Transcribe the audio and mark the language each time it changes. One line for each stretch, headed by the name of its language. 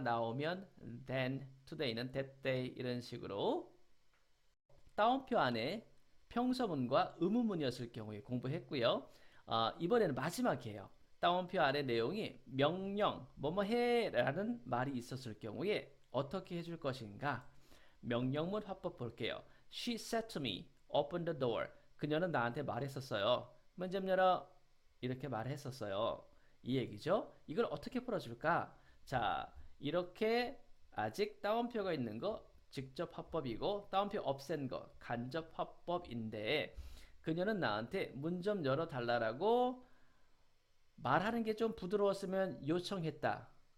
Korean: 나오면 then, today는 that day 이런 식으로. 따옴표 안에 평서문과 의문문이었을 경우에 공부했고요. 이번에는 마지막이에요. 따옴표 안에 내용이 명령, 뭐뭐 해라는 말이 있었을 경우에 어떻게 해줄 것인가. 명령문 화법 볼게요.
English: She said to me, open the door.
Korean: 그녀는 나한테 말했었어요. 문 좀 열어. 이렇게 말했었어요. 이 얘기죠. 이걸 어떻게 풀어줄까? 자, 이렇게 아직 따옴표가 있는 거 직접 화법이고 따옴표 없앤 거 간접 화법인데 그녀는 나한테 문 좀 열어달라고 말하는 게 좀 부드러웠으면 요청했다.